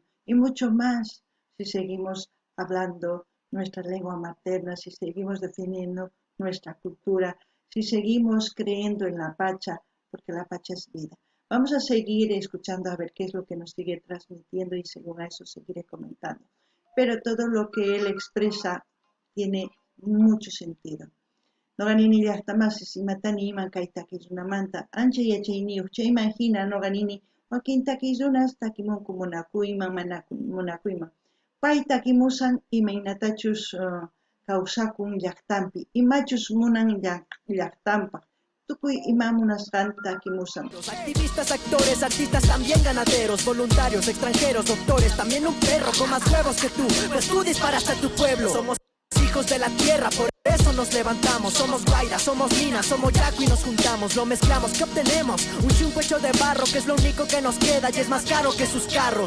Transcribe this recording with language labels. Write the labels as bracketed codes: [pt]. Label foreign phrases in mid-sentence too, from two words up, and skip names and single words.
[es] Y mucho más si seguimos hablando nuestra lengua materna, si seguimos defendiendo nuestra cultura, si seguimos creyendo en la Pacha, porque la Pacha es vida. Vamos a seguir escuchando a ver qué es lo que nos sigue transmitiendo y según eso seguiré comentando. Pero todo lo que él expresa tiene mucho sentido. [qu] Noganini llaqtamasi simatani iman kay takirunamanta ancha yachayniyuq chayman hina noganini wakin takirunas takimunku munakuyman mana munakuyman. Pay takimusan imaynatachus kawsakun llaqtampi, imachus munan llaqtampaq. Tukuy ima munasqanta takimusan. [es] Los activistas, actores, artistas, también ganaderos, voluntarios, extranjeros, doctores, también un perro con más huevos que tú, pues tú disparaste a tu pueblo. Somos hijos de la tierra, por eso nos levantamos. Somos guaira, somos mina, somos yaco y nos juntamos. Lo mezclamos, ¿qué obtenemos? Un chumpo hecho de barro, que es lo único que nos queda y es más caro que sus carros.